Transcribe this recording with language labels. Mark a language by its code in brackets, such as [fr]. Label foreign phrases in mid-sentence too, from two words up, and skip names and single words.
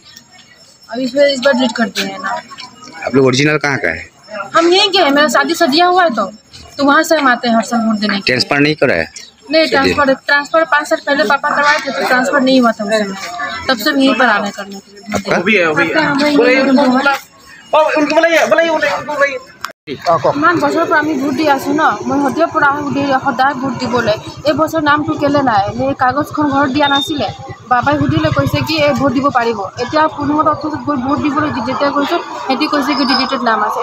[hi] अब इस बार डिलीट कर दिए हैं ना। आप लोग ओरिजिनल कहाँ का है? हम यहीं के हैं, मेरा शादी सदिया हुआ है तो वहाँ से हम आते हैं हर साल वोट देने के। ट्रांसफर नहीं करा है? नहीं, ट्रांसफर 5 साल पहले पापा करवाए थे, तो ट्रांसफर नहीं हुआ था उस समय, तब से यहीं पर आने करने के लिए। [as] ইমান বছৰৰ পৰা আমি ভোট দি আছোঁ ন, মই সদায় পৰা সদায় ভোট দিবলৈ। এই বছৰ নামটো কেলে নাই, এই কাগজখন ঘৰত দিয়া নাছিলে। বাবাই সুধিলে, কৈছে কি এই ভোট দিব পাৰিব। এতিয়া 15 অক্টোবৰত গৈ ভোট দিবলৈ যেতিয়া গৈছোঁ, সিহঁতি কৈছে কি ডিলিটেড নাম আছে।